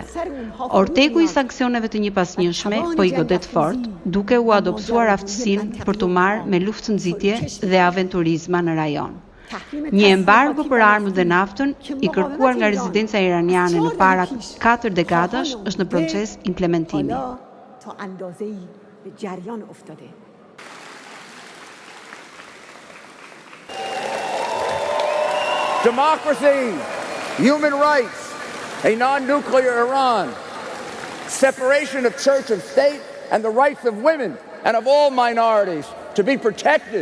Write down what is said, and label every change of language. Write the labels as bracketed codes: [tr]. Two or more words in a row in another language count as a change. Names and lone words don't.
[sq] Orteku i sanksioneve të njëpasnjëshme po i godet fort, duke u adopsuar aftësinë për të marrë me luftë-nxitje dhe aventurizma në rajon. Një embargo për armët dhe naftën i kërkuar nga rezidenca iraniane në para 4 dekadash është në proces implementimi. [en] Democracy, human rights, a non-nuclear Iran, separation of church and state, and the rights of women and of all minorities to be protected.